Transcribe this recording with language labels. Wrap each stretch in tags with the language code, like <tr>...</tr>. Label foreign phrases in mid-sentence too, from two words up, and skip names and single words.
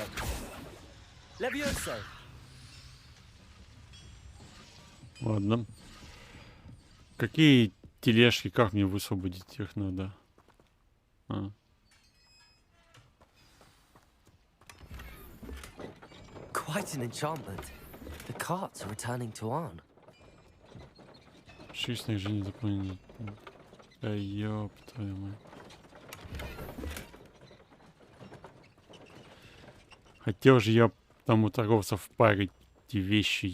<ru>Levioso. Ладно. Какие тележки, как мне высвободить их надо? А.</ru> <en>Quite an enchantment. The carts are returning to Arn.</en> <ru>Чуть снаряжение заполнено. Да ёб твою мать. Хотел же я там у торговцев парить эти вещи.</ru>